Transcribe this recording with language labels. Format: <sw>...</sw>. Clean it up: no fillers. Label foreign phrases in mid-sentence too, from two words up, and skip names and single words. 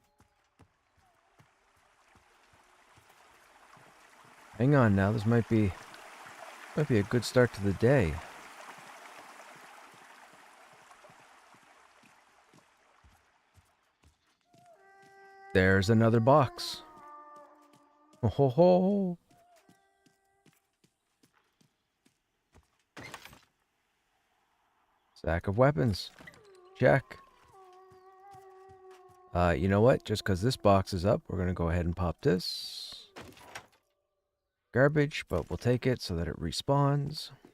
<en>Hang on now, this might be a good start to the day. There's another box. Oh ho ho. Sack of weapons. Check. You know what? Just because this box is up, we're going to go ahead and pop this. Garbage, but we'll take it so that it respawns.</en>